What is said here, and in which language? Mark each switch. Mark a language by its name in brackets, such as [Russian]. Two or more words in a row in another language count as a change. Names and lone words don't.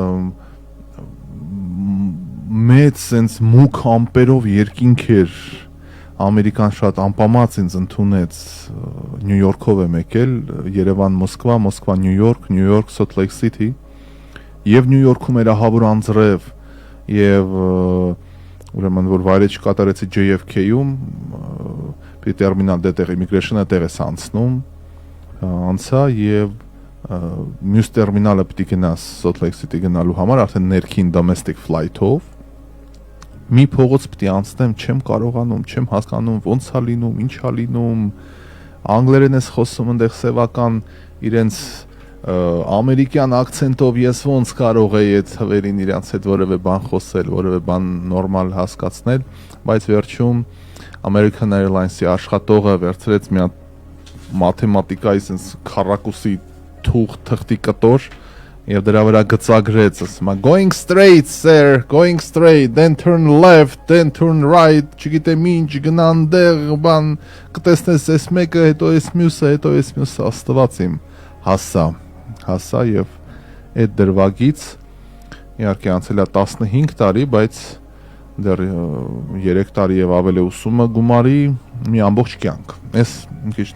[Armenian] մեծ sense մուգ ամպերով երկինք էր Ամերիկան շատ անպամած ինձ ընդունեց Նյու Յորքով եմ եկել Երևան Մոսկվա, Մոսկվա Նյու Յորք, Նյու Յորք Սոլտ Լեյք Սիթի եւ Նյու Յորքում էր ահավոր անձրև եւ ուրեմն որ վայրեջ կատարեցի JFK-ում պիտի տերմինալ դետեղ immigration-ը տեղ ես անցնում անցա եւ մյուս տերմինալը պիտի գնաս Սոլտ Լեյք Սիթի գնալու համար արդեն ներքին [English] domestic flight- [Armenian] ով մի փողոց պիտի անցնեմ, չեմ կարողանում, չեմ հասկանում, ոնց է լինում, ինչ է լինում, անգլերեն ես խոսում, այնտեղ սևական իրենց ամերիկյան ակցենտով ես ոնց կարող էի այդ թվերին իրանց հետ որևէ բան խոսել, որևէ բան նորմալ հասկացնել, բայց վերջում American Airlines-ի աշխատողը վերցրեց մի հատ մաթեմատիկայի sense քառակուսի թղթի կտոր եւ դրա վրա գծագրեց, ասում է [English] going straight sir, going straight, then turn left, then turn right, [Armenian] չգիտեմ ինչ, գնան դեղ, բան, կտեսնես այս մեկը, հետո այս մյուսը, հետո այս մյուսը, աստված իմ, հասա եւ այդ դրվագից իհարկե անցել է 15 տարի, բայց դեռ 3 տարի եւ ավելի ուսումը գումարի մի ամբողջ կյանք։ Այս մի քիչ